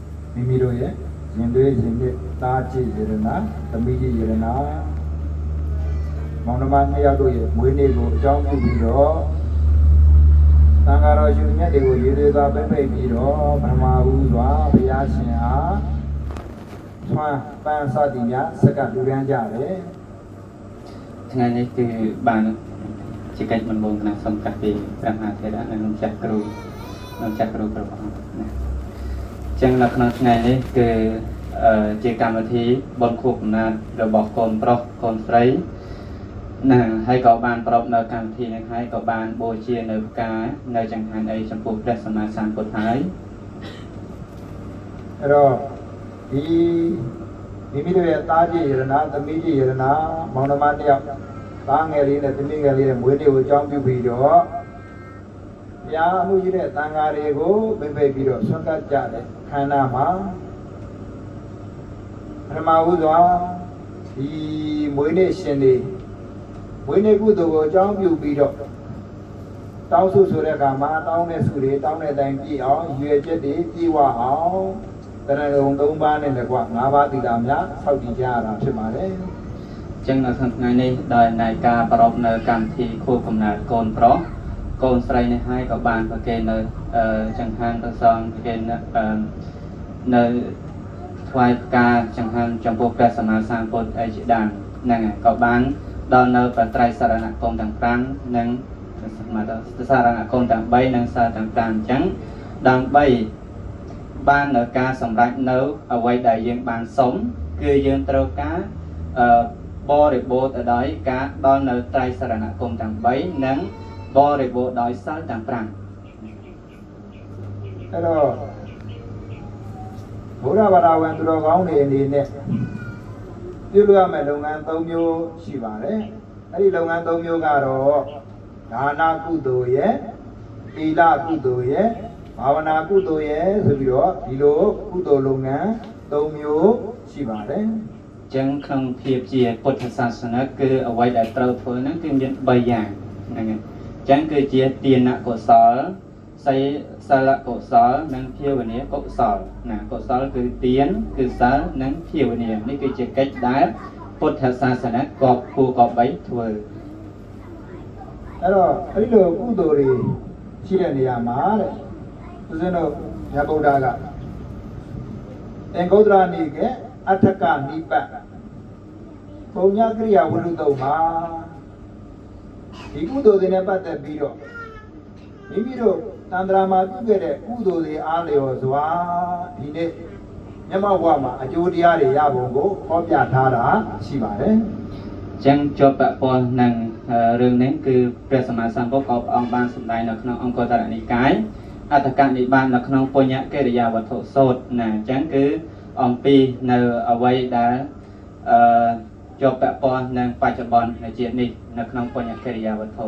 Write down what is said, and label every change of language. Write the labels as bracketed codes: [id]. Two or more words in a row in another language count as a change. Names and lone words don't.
[my] မိမိတို့ရဲ့ရင်သွေးရင်နှစ်သားချစ်ယရနာသမီးကြီးယရနာမောင်နှမနှစ်ယောက်တို့ရဲ့မွေးနေ့ကိုအကြောင်းပြုပြီးတော့သံဃာတော်ရှင်မြတ်တွေကိုရည်ရွယ်စွာပြပိတ်ပြီးတော့ဗြဟ္မာဟုစွာဘုရားရှင်အားဆွမ်းပန်းစသည်များစက္ကလူရန်ကြတယ် [km] ថ្ងៃនេះគឺបានជាកិច្ចមិនបងណាសំកាត់ពីព្រះមហាថេរៈនិងលោកចាស់គ្រូគ្រប់អង្គណាចឹងនៅក្នុងថ្ងៃនេះគឺជាកម្មវិធីបុណ្យខួបកំណើតរបស់កូនប្រុសកូនស្រីណាហើយក៏បានប្រពនៅកម្មវិធីនេះហើយក៏បានបូជានៅផ្កានៅចង្ហាន់អីចំពោះព្រះសម្មាសម្ពុទ្ធហើយ [my] အဲ့တော့ဒီမိမိတို့ရဲ့သားကြီးယရနာသမီးကြီးယရနာမောင်နှမတစ်ယောက်သားငယ်လေးနဲ့သမီးငယ်လေးနဲ့မွေးနေ့ကိုအကြောင်းပြုပြီးတော့ဘုရားအမှုရှိတဲ့သံဃာတွေကိုပြပိတ်ပြီးတော့ဆွမ်းကပ်ကြတယ်ခန္ဓာမှာ ပထမဦးစွာဒီမွေးနေ့ရှင်တွေမွေးနေ့ကုသိုလ်ကိုအကြောင်းပြုပြီးတော့တောင်းဆိုတဲ့အခါမှာတောင်းတဲ့ဆုတွေတောင်းတဲ့အတိုင်းပြည့်အောင်ရွယ်ချက်တွေပြည့်ဝအောင်တရဏဂုံ၃ပါးနဲ့လည်းကွာ၅ပါးသီလများဆောက်တည်ကြရတာဖြစ်ပါတယ် [km] ចឹងនៅក្នុងថ្ងៃនេះដោយនៃការប្រពនៅកម្មវិធីខួបកំណើតកូនប្រុសកូនស្រីនេះហើយក៏បានប្រគេននៅច ង្ហាន់ប្រសងប្រគេននៅថ្វាយផ្កាចង្ហាន់ចំពោះព្រះសម្មាសម្ពុទ្ធអីជាដើមហ្នឹងហើយក៏បានដល់នៅបត្រៃសារណគមទាំង5និងសារណគមទាំង3និងសារទាំង5អញ្ចឹងដើម្បីបាននៅការសម្រេចនៅអ្វីដែលយើងបានសុំគឺយើងត្រូវការបរិបូរទៅដោយការដល់នៅត្រៃសារណគមទាំង3និងបរិបូរដោយសិលទាំង5 [my] အဲ့တော့ဘုရားဘာသာဝင်သူတော်ကောင်းတွေအနေနဲ့ပြုလုပ်ရမယ့်လုပ်ငန်း၃မျိုးရှိပါတယ်အဲ့ဒီလုပ်ငန်း၃မျိုးကတော့ဒါနကုသိုလ်ရဲ့သီလကုသိုလ်ရဲ့ဘာဝနာကုသိုလ်ရဲ့ဆိုပြီးတော့ဒီလိုကုသိုလ်လုပ်ငန်း၃မျိုးရှိပါတယ် [km] ចឹងក្នុងភាពជាពុទ្ធសាសនាគឺអ្វីដែលត្រូវធ្វើហ្នឹងគឺមាន3យ៉ាងហ្នឹងហើយចឹងគឺជាទានកុសលសិលកុសលនិងភាវនាកុសលណាកុសលគឺទានគឺសិលនិងភាវនានេះគឺជាកិច្ចដែលពុទ្ធសាសនាគបគួរគប្បីធ្វើ [my] အဲ့တော့အဲ့ဒီလိုကုသိုလ်တွေရှိတဲ့နေရာမှာတဲ့ဦးဇင်းတို့မြတ်ဗုဒ္ဓကသင်္ဂုတ္တရနိကေအထကနိပတ်ပုံညာကရိယာဝိရုတုံမှာဒီကုသိုလ်တွေနဲ့ပတ်သက်ပြီးတော့မိမိတို့တန်ត្រာမှာပြုခဲ့တဲ့ကုသိုလ်တွေအားလျော်စွာဒီနေ့မျက်မှောက်ဘဝမှာအကျိုးတရားတွေရပုံကိုဟောပြထားတာရှိပါတယ် [km] ចឹងជាប់ពាក់ព័ន្ធនឹងរឿងនេះគឺព្រះសម្មាសម្ពុទ្ធក៏ព្រះអង្គបានសម្ដែងនៅក្នុងអង្គតរនិកាយអត្តកនិបាតនៅក្នុងពុញ្ញកិរិយាវត្ថុសូត្រណាអញ្ចឹងគឺអំពីនៅអ្វីដែលជាប់ពាក់ព័ន្ធនឹងបច្ចុប្បន្ននៃជាតិនេះនៅក្នុងពុញ្ញកិរិយាវត្ថុ